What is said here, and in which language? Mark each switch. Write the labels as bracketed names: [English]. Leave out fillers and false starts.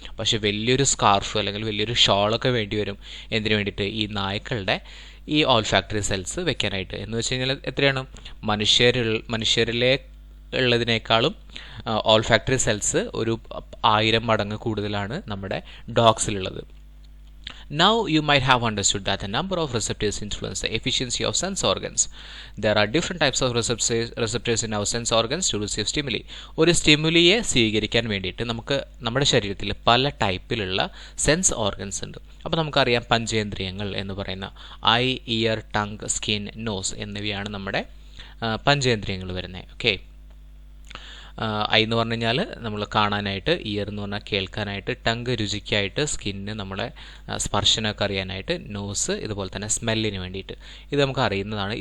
[Malayalam] പക്ഷേ വലിയൊരു സ്കാർഫ് അല്ലെങ്കിൽ വലിയൊരു ഷോളൊക്കെ വേണ്ടി വരും. എന്തിനു വേണ്ടിയിട്ട്? ഈ നായ്ക്കളുടെ ഈ ഓൾഫാക്ടറി സെൽസ് വെക്കാനായിട്ട്. എന്ന് വെച്ച് കഴിഞ്ഞാൽ എത്രയാണ്? മനുഷ്യരിലെ ഉള്ളതിനേക്കാളും ഓൾഫാക്ടറി സെൽസ് ഒരു 1000 മടങ്ങ് കൂടുതലാണ് നമ്മുടെ ഡോഗ്സിലുള്ളത്. [English] Now you might have understood that the number of receptors influence the efficiency of sense organs. There are different types of receptors in our sense organs to receive stimuli. [Malayalam] ഒരു സ്റ്റിമുലിയെ സ്വീകരിക്കാൻ വേണ്ടിയിട്ട് നമുക്ക് നമ്മുടെ ശരീരത്തിൽ പല ടൈപ്പിലുള്ള സെൻസ് ഓർഗൻസ് ഉണ്ട്. അപ്പോൾ നമുക്കറിയാം, പഞ്ചേന്ദ്രിയങ്ങൾ എന്ന് പറയുന്ന I, year, tongue, skin, nose എന്നിവയാണ് നമ്മുടെ പഞ്ചേന്ദ്രിയങ്ങൾ വരുന്നത്. ഓക്കെ, ഐ എന്ന് പറഞ്ഞു കഴിഞ്ഞാൽ നമ്മൾ കാണാനായിട്ട്, ഇയർ എന്ന് പറഞ്ഞാൽ കേൾക്കാനായിട്ട്, ടങ്ക് രുചിക്കായിട്ട്, സ്കിന്ന് നമ്മളെ സ്പർശനമൊക്കെ അറിയാനായിട്ട്, നോസ് ഇതുപോലെ തന്നെ സ്മെല്ലിന് വേണ്ടിയിട്ട്. ഇത് നമുക്ക് അറിയുന്നതാണ്.